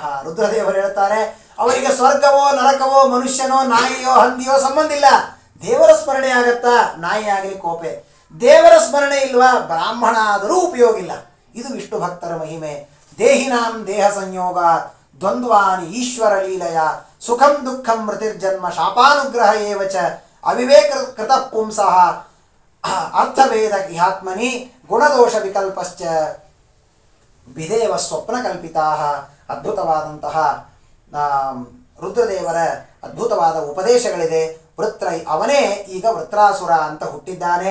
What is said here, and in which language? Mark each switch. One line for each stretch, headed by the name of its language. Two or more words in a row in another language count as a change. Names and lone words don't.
Kannada: ರುದ್ರದೇವರು ಹೇಳ್ತಾರೆ, ಅವರಿಗೆ ಸ್ವರ್ಗವೋ ನರಕವೋ ಮನುಷ್ಯನೋ ನಾಯಿಯೋ ಹಂದಿಯೋ ಸಂಬಂಧ ಇಲ್ಲ. ದೇವರ ಸ್ಮರಣೆ ಆಗತ್ತಾ? ನಾಯಿ ಆಗಲಿ ಕೋಪೆ. ದೇವರ ಸ್ಮರಣೆ ಇಲ್ವಾ? ಬ್ರಾಹ್ಮಣ ಆದರೂ ಉಪಯೋಗ ಇಲ್ಲ. ಇದು ವಿಷ್ಣು ಭಕ್ತರ ಮಹಿಮೆ.
Sanskrit: ದೇಹಿನಾಂ ದೇಹ ಸಂಯೋಗ ದ್ವಂದ್ವಾನಿ ಈಶ್ವರ ಲೀಲಯ ಸುಖಂ ದುಃಖಂ ಮೃತಿರ್ಜನ್ಮ ಶಾಪಾನುಗ್ರಹ ಏವಚ ಅವಿವೇಕ ಕೃತ ಪುಂಸಃ ಅರ್ಥಭೇದ ಇಹಾತ್ಮನಿ ಗುಣದೋಷ ವಿಕಲ್ಪಶ್ಚ ವಿದೇವ ಸ್ವಪ್ನ ಕಲ್ಪಿತಾ.
Kannada: ಅದ್ಭುತವಾದಂತಹ ರುದ್ರದೇವರ ಅದ್ಭುತವಾದ ಉಪದೇಶಗಳಿದೆ. ಅವನೇ ಈಗ ವೃತ್ರಾಸುರ ಅಂತ ಹುಟ್ಟಿದ್ದಾನೆ.